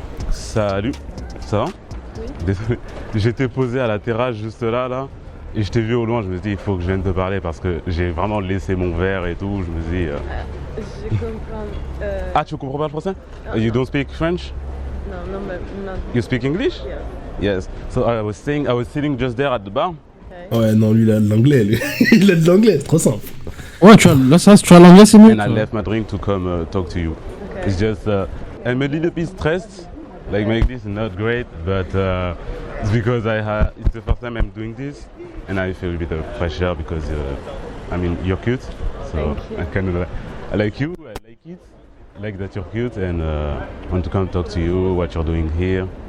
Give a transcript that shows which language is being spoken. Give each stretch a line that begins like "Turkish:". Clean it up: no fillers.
French: Salut, ça va? Oui. Désolé, j'étais posé à la terrasse juste là, et je t'ai vu au loin, je me suis dit, il faut que je vienne te parler parce que j'ai vraiment laissé mon verre et tout, je me suis dit... Je comprends. Ah, tu comprends pas le français?
English: You don't speak French?
French: Non, mais non.
English: You speak English? Yeah. Yes. So I was sitting just there at the bar.
French: Ouais, non, lui, il a de l'anglais, lui. Il a de l'anglais, c'est trop simple. Ouais, tu vois, là, ça, tu as l'anglais, c'est mieux.
English: And I left my drink to come talk to you. Okay. It's just, I'm a little bit stressed. Like my English is not great, but it's because it's the first time I'm doing this, and I feel a bit of pressure because I mean you're cute, so I like you, I like it, I like that you're cute, and want to come talk to you, what you're doing here.